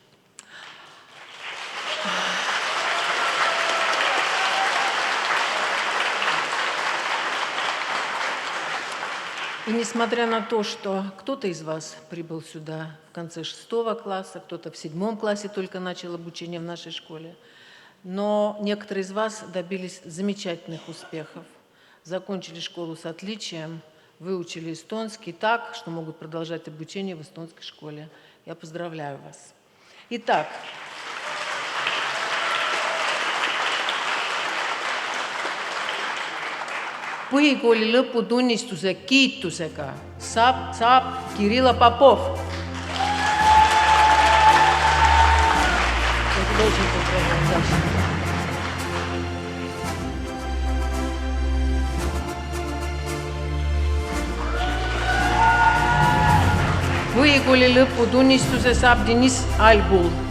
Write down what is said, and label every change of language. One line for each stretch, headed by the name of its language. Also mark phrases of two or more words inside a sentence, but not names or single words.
Russian: И несмотря на то, что кто-то из вас прибыл сюда в конце 6 класса, кто-то в 7 классе только начал обучение в нашей школе, но некоторые из вас добились замечательных успехов, закончили школу с отличием, выучили эстонский так, что могут продолжать обучение в эстонской школе. Я поздравляю вас. Итак,
Estonian: põhikooli lõputunnistuse kiitusega saab Kirilla Popov. Põhikooli lõputunnistuse saab Deniss Albul.